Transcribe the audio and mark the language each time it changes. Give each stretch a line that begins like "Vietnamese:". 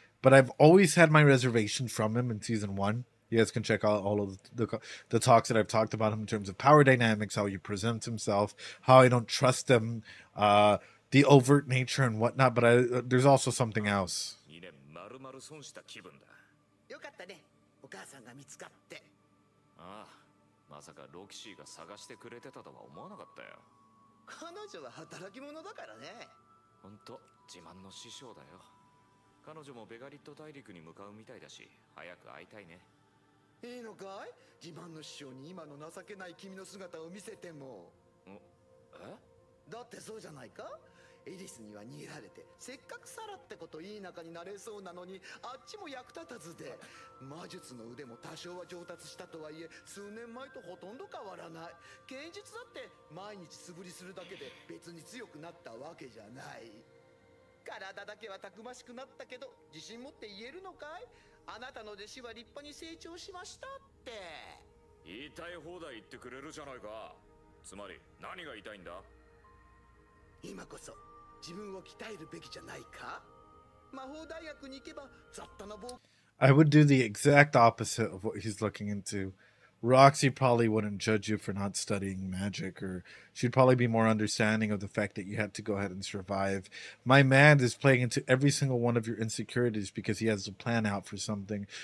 English: But I've always had my reservation from him in season 1. You guys can check out all of the talks that I've talked about him in terms of power dynamics, how he presents himself, how I don't trust him, the overt nature and whatnot. But there's also something else.
Japanese: よかったね。お母さんが見つかって。ああ、まさかロキシーが探してくれてたとは思わなかったよ。彼女は働き者だからね。ほんと自慢の師匠だよ。彼女もベガリット大陸に向かうみたいだし、早く会いたいね。いいのかい？自慢の師匠に今の情けない君の姿を見せても。え？だってそうじゃないか？エリスには逃げられて、せっかくサラってこといい仲になれそうなのに、あっちも役立たずで、魔術の腕も多少は上達したとはいえ、数年前とほとんど変わらない。剣術だって毎日素振りするだけで別に強くなったわけじゃない。体だけはたくましくなったけど、自信持って言えるのかい？あなたの弟子は立派に成長しましたって。言いたい放題言ってくれるじゃないか。つまり何が言いたいんだ？今こそ自分を鍛えるべきじゃないか？魔法大学に行けば雑多な冒険。
English: I would do the exact opposite of what he's looking into. Roxy probably wouldn't judge you for not studying magic, or she'd probably be more understanding of the fact that you had to go ahead and survive. My man is playing into every single one of your insecurities because he has a plan out for something.